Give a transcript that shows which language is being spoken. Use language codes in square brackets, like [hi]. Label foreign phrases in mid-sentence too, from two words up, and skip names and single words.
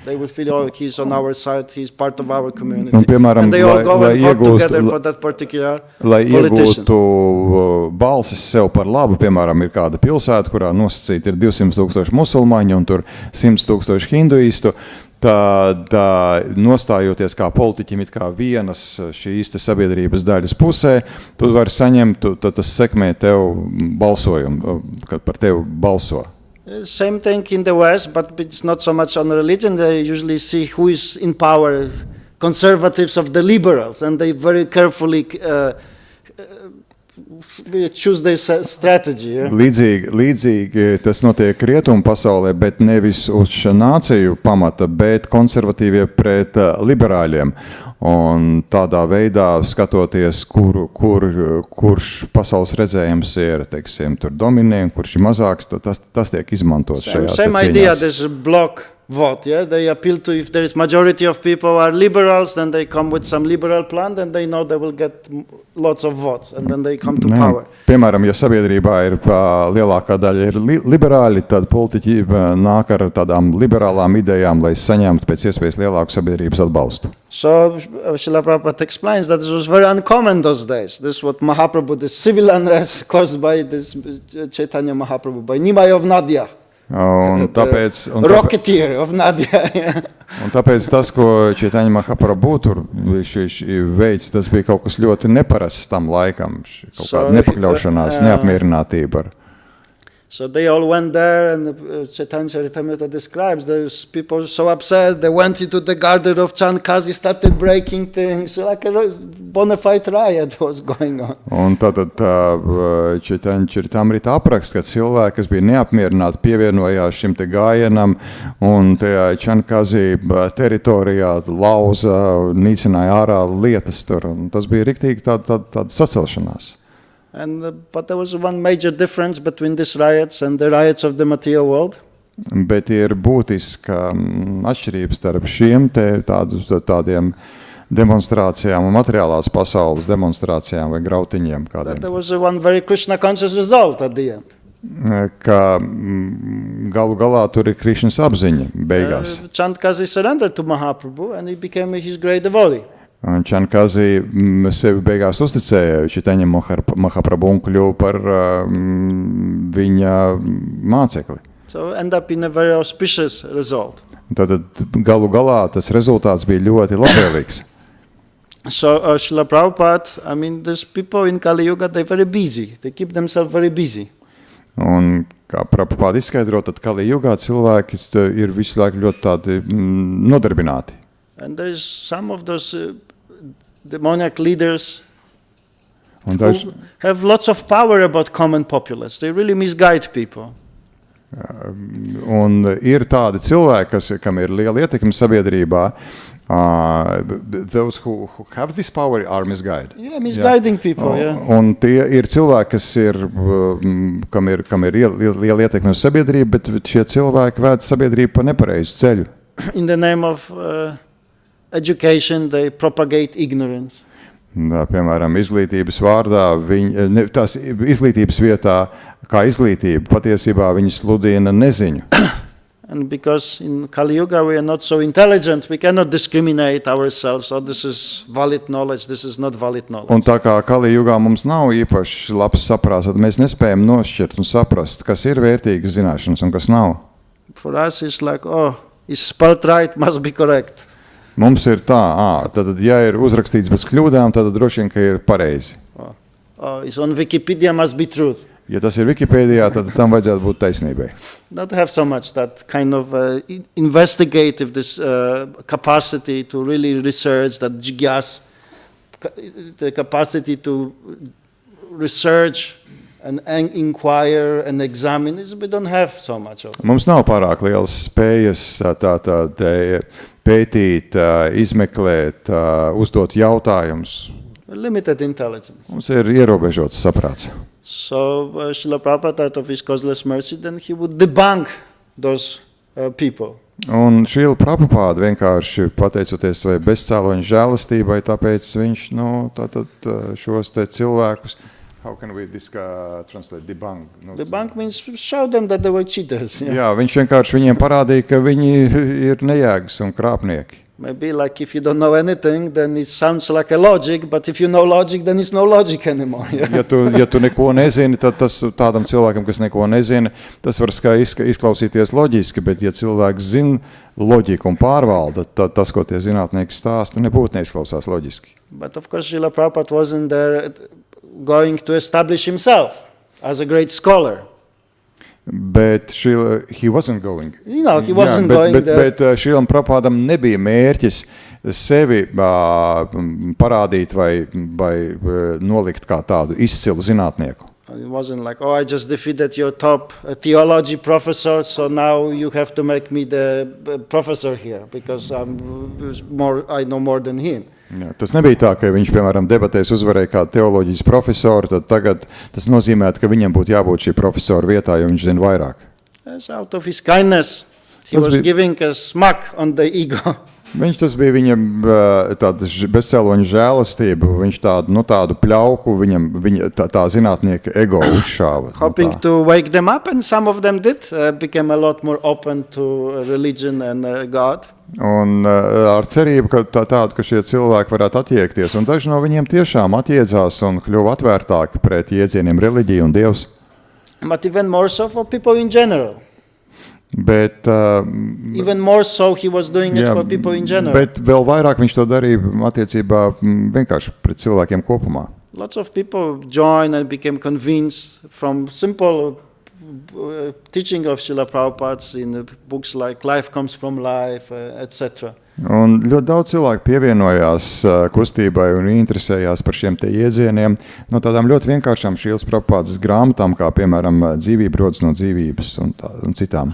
[en] They will feel, oh, he's on our side, he's part of our community. [lv] Un, piemēram, [en] and they all go [lv] lai [en] and vote [lv] iegūstu- [en] together for that particular [lv] Lai [en] politician. [lv] iegūtu balsis sev par labu, piemēram, ir kāda pilsēta, kurā nosacīti ir 200,000 musulmaņu un tur 100,000 hinduistu, tad nostājoties kā politiķim it kā vienas šīs te sabiedrības daļas pusē, tu vari saņemt, tad tas sekmē tev balsojumu, kad par tevi balso. [en] Same thing in the West, but it's not so much on religion. They usually see who is in power, conservatives of the liberals, and they very carefully choose their strategy. Yeah? [lv] Līdzīgi tas notiek rietumu pasaulē, bet nevis uz nāciju pamata, bet konservatīvie pret liberāļiem. Un tādā veidā skatoties, kurš pasaules redzējums ir, teiksim, tur dominē, kurš ir mazāks, tas tiek izmantots šajās [en] Same idea, [lv] cīņās. [en] there's a block vote. Yeah? They appeal to, if there is majority of people are liberals, then they come with some liberal plan, and they know they will get lots of votes, and then they come to power. [lv] Piemēram, ja sabiedrībā ir lielākā daļa ir liberāļi, tad politiķi nāk ar tādām liberālām idejām, lai saņemtu pēc iespējas lielāku sabiedrības atbalstu. [en] So Srila Prabhupada explains that this was very uncommon those days. This is what Mahaprabhu, the civil unrest caused by this Chaitanya Mahaprabhu, by Nimai of Nadia. [lv] Un tāpēc, [en] Rocketeer of Nadia. [lv] un tāpēc tas, ko Chaitanya Mahaprabhu tur veids, tas bija kaut kas ļoti neparasts tam laikam, kaut kāda nepakļaušanās, neapmierinātība ar. [en] So they all went there, and Chaitanya Charitamrita describes those people so upset. They went into the garden of Chandkazi, started breaking things, like a bona fide riot was going on. [lv] Un tātad Chaitanya Charitamrita apraksta, ka cilvēki, kas bija neapmierināti, pievienojās šim te gājienam un tajā Chandkazi teritorijā lauza, nīcināja ārā lietas tur. Un tas bija riktīgi tāda sacelšanās. [en] But there was one major difference between these riots and the riots of the material world. [lv] Bet ir būtiska atšķirība starp šiem tādiem demonstrācijām un materiālās pasaules demonstrācijām vai grautiņiem kādiem. [en] There was one very Krishna conscious result at the end. [lv] Ka galu galā tur ir Krishnas apziņa beigās. [en] Chandkazi surrendered to Mahaprabhu and he became his great devotee. [lv] Un Chandkazi sevi beigās uzticēja Chaitanya Mahaprabhu un kļuva par viņa mācekli. [en] So end up in a very auspicious result. [lv] Tad galu galā tas rezultāts bija ļoti labvēlīgs. [en] So Srila Prabhupada, I mean, these people in Kali Yuga, they're very busy. They keep themselves very busy. [lv] Un kā Prabhupada izskaidro, tad Kali Yugā cilvēki ir visu laiku ļoti tādi nodarbināti. [en] And there is some of those demoniac leaders who have lots of power about common populace. They really misguide people. [lv] Un ir tādi cilvēki, kam ir liela ietekme sabiedrībā. [en] Those who have this power are misguided. Yeah, misguiding people, yeah. [lv] Un tie ir cilvēki, kas kam ir liela ietekme uz sabiedrību, bet šie cilvēki vēd sabiedrību pa nepareizu ceļu. [en] In the name of education, they propagate ignorance. [lv] Piemēram, izglītības vārdā, tās izglītības vietā, kā izglītība, patiesībā viņi sludina neziņu. [en] And because in Kali Yuga we are not so intelligent, we cannot discriminate ourselves. Oh, this is valid knowledge, this is not valid knowledge. [lv] Un tā kā Kali Yugā mums nav īpaši labs saprāts, tad mēs nespējam nošķirt un saprast, kas ir vērtīgas zināšanas un kas nav. [en] For us it's like, oh, it's spelled right, must be correct. [lv] Mums ir tā, tad ja ir uzrakstīts bez kļūdām, tad droši vien, ka ir pareizi. [en] Oh, it's on Wikipedia, must be truth. [lv] Ja tas ir Wikipēdijā, tad tam vajadzētu būt taisnībai. [en] Not have so much that kind of investigative this capacity to really research, that jigyas, the capacity to research and inquire and examine, we don't have so much of it. [lv] Mums nav pārāk lielas spējas pētīt, izmeklēt, uzdot jautājumus. [en] Limited intelligence. [lv] Mums ir ierobežots saprāts. [en] So Srila Prabhupada, out of his causeless mercy, then he would debunk those people. [lv] Un Srila Prabhupada vienkārši pateicoties savai bezcēloņa žēlastībai, tāpēc viņš šos te cilvēkus [en] How can we translate debunk? Debunk means show them that they were cheaters. Yeah. [lv] Jā, viņš vienkārši viņiem parādīja, ka viņi ir nejēgas un krāpnieki. [en] Maybe like if you don't know anything, then it sounds like a logic, but if you know logic, then it's no logic anymore. Yeah? [lv] Ja tu neko nezini, tad tas tādam cilvēkam, kas neko nezina, tas var izklausīties loģiski, bet ja cilvēks zina loģiku un pārvalda, tad tas, ko tie zinātnieki stāsta, nebūtu neizklausās loģiski. [en] But of course, Srila Prabhupada wasn't there going to establish himself as a great scholar. Bet he wasn't going. No, he wasn't going there. [lv] Bet Šrilam Prabhupādam nebija mērķis sevi parādīt vai nolikt kā tādu izcilu zinātnieku. [en] It wasn't like, oh, I just defeated your top theology professor, so now you have to make me the professor here, because I know more than him. [lv] Jā, tas nebija tā, ka viņš, piemēram, debatēs uzvarēja kādu teoloģijas profesoru, tad tagad tas nozīmē, ka viņam būtu jābūt šī profesora vietā, jo viņš zina vairāk. [en] As out of his kindness, he was giving a smack on the ego. [lv] Tas bija viņam tāda bezcēloņa žēlastība, viņš tādu pļauku tā zinātnieka ego uzšāva. [en] Hoping to wake them up, and some of them did, became a lot more open to religion and God. [lv] Un ar cerību, ka šie cilvēki varētu attiekties, un daži no viņiem tiešām attiedzās un kļuva atvērtāki pret jēdzieniem reliģija un Dievs. [en] But even more so for people in general. [lv] Bet, [en] even more so he was doing it for people in general. [lv] Bet vēl vairāk viņš to darīja attiecībā vienkārši pret cilvēkiem kopumā. [en] Lots of people joined and became convinced from simple teaching of Srila Prabhupada's in books like Life Comes from Life, etc. [lv] Un ļoti daudz cilvēku pievienojās kustībai un interesējās par šiem te iedzieniem no tādām ļoti vienkāršām Šrilas Prabhupādas grāmatām, kā piemēram Dzīvība rodas no dzīvības un citām.